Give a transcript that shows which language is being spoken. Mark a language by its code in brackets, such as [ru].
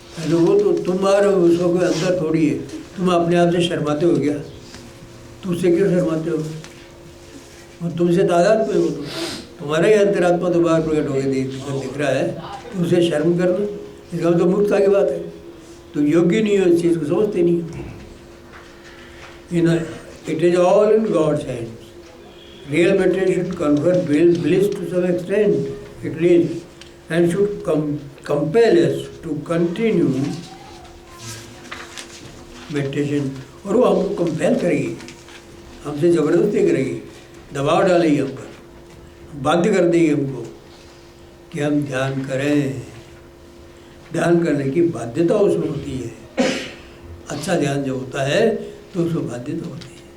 [hi] तो वो तो तुम आ रहे हो, उसको कोई अंदर थोड़ी है। तुम अपने आप से शर्माते हो क्या? तुमसे क्यों शर्माते हो? वो तुमसे तादाद में, वो तो तुम्हारा ही अंतरात्मा तो बाहर प्रकट हो गया दिख रहा है, तो उसे शर्म करना इसका तो मूर्खता की बात है। तो योग्य नहीं हो, इस चीज़ को समझते नहीं हो। [en] It is all in God's hands. Real meditation confer bliss to some extent, at least, and should compel us to continue meditation. [hi] और वो हमको कंपेल करेगी, हमसे ज़बरदस्ती करेगी, दबाव डालेगी हम पर, बाध्य कर देगी हमको कि हम ध्यान करें। ध्यान करने की बाध्यता उसमें होती है। अच्छा ध्यान जो होता है तो उसमें बाध्यता होती है।